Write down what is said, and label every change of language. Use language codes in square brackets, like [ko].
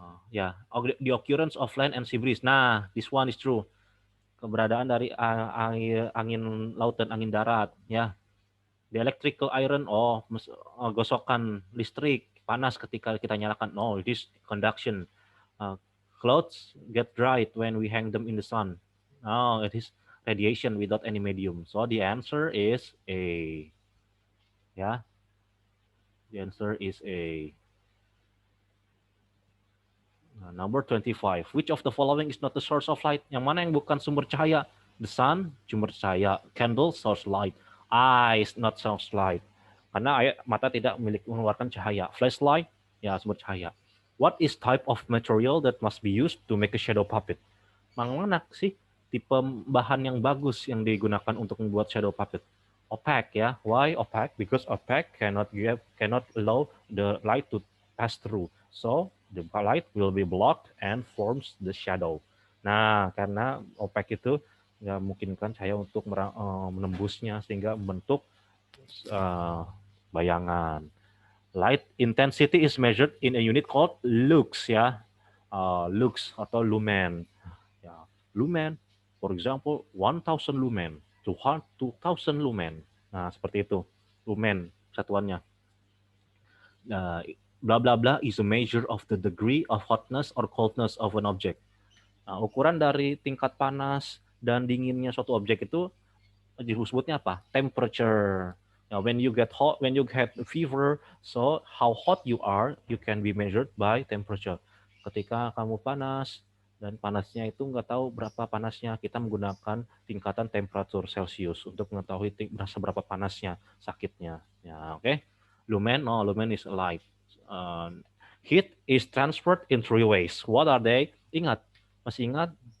[en] The occurrence of land and sea breeze. Nah, this one is true. [id] Keberadaan dari angin laut dan angin darat, ya. [en] The electrical iron, [id] gosokan listrik panas ketika kita nyalakan. [en] No, it is conduction. Clothes get dried when we hang them in the sun. No, it is radiation without any medium. So the answer is A. Ya, the answer is A. Number 25. Which of the following is not the source of light? [id] Yang mana yang bukan sumber cahaya? [en] The sun, [id] sumber cahaya. [en] Candle, source light. Eyes, not source light. [id] karena mata tidak mengeluarkan cahaya. Flashlight, ya sumber cahaya. [en] What is type of material that must be used to make a shadow puppet? [id] Mana sih tipe bahan yang bagus yang digunakan untuk membuat shadow puppet? Opaque ya. [en] Why opaque? Because opaque cannot allow the light to pass through. So the light will be blocked and forms the shadow. [id] Nah, karena opaque itu nggak memungkinkan cahaya untuk menembusnya sehingga membentuk bayangan. [en] Light intensity is measured in a unit called lux ya. Lux atau lumen. Ya, lumen, for example, 1000 lumen, 2000 lumen. [id] Nah, seperti itu. Lumen satuannya. [en] Blah blah blah is a measure of the degree of hotness or coldness of an object. [id] Nah, ukuran dari tingkat panas dan dinginnya suatu objek itu disebutnya apa? [en] Temperature. Now, when you get hot, when you get fever, so how hot you are, you can be measured by temperature. [id] Ketika kamu panas dan panasnya itu nggak tahu berapa panasnya, kita menggunakan tingkatan temperatur Celcius untuk mengetahui seberapa panasnya sakitnya. [en] Ya, oke. Okay? Lumen, no, lumen is light. Heat is transferred in three ways. What are they? [id] Ingat, masih ingat?